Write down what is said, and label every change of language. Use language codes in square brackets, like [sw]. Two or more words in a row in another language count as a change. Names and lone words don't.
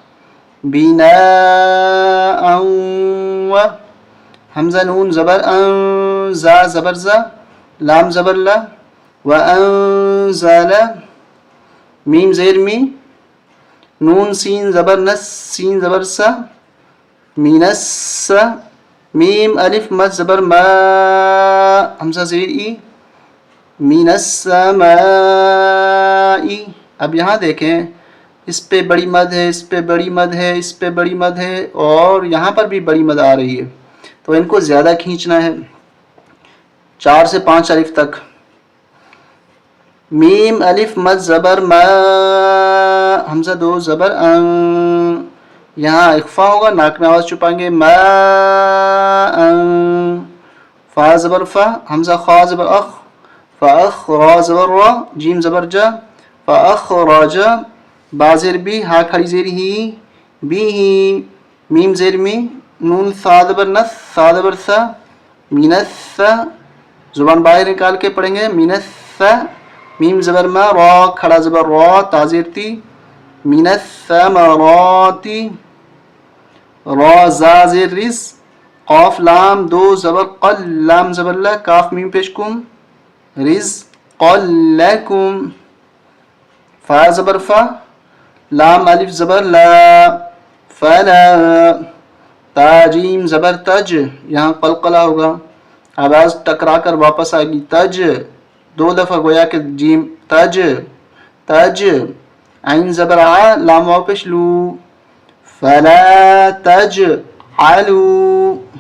[ur] بناء و، حمزہ نون زبر ان، زا زبر زا، لام زبر لا، وانزل، میم زیر می، نون سین زبر نس، سین زبر سا، مینس، میم الف مد زبر ما، حمزہ زیر ای، [ar] من السماء۔ [ur] اب یہاں دیکھیں، اس پہ بڑی مد ہے، اس پہ بڑی مد ہے، اس پہ بڑی مد ہے، اور یہاں پر بھی بڑی مد آ رہی ہے، تو ان کو زیادہ کھینچنا ہے، 4 سے 5 الف تک۔ میم الف مد زبر ما، حمزہ دو زبر ان، یہاں اخفا ہوگا، ناک میں آواز چھپائیں گے، ما ان، فا زبر فا، حمزہ خا زبر اخ، فاخ، را زبر را، جیم زبر جا، فأخرج با زیر بی ہا کھڑی زیر ہی بی ہی میم زیر می نون سا زبر نس سا زبر سا مینس زبان باہر نکال کے پڑھیں گے مینس میم زبر ما را کھڑا زبر را تا زیر تی مینس ثمراتی را زا زیر رز قاف لام دو زبر قل لام زبر لا کاف میم پیش [ar] کم رز قل لکم [ur] فا زبر فا لام الف زبر لا فلا تا جیم زبر تج یہاں قلقلہ ہوگا آواز ٹکرا کر واپس آئے گی تج دو دفعہ گویا کہ جیم تج تج عین زبر آ لام واو پیش لو [ar] فلا تج علو